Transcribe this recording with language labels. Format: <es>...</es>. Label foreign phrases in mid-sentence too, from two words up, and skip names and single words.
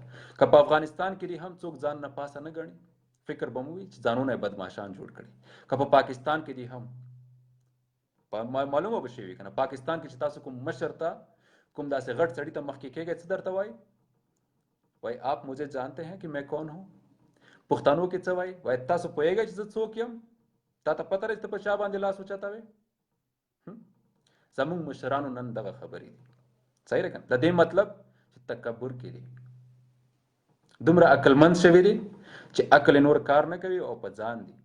<ps>که په افغانستان کې دي هم څوک ځان نه پاسه نه ګڼي، فکر به مو وي چې ځانونه بدمعشان جوړ کړي. که په پاکستان کې دي هم معلومه به شي کنه پاکستان کې چې تاسو کوم مشر ته کوم داسې غټ سړی ته مخکې کېږي څه درته وای</ps> <ur>آپ مجھے جانتے ہیں کہ میں کون ہوں.</ur> <ps>پښتنو کې څه وای تاسو پوهیږئ چې زه څوک یم؟ تا ته پته لري چې په چا باندې لاس اوچتوي؟ زموږ مشرانو نن دغه خبرې دي. صحیح ده کنه؟ د دې مطلب چې تکبر کې دي، دومره عقلمند شوي دي چې عقل نور کار نه کوي او په ځان دي.</ps>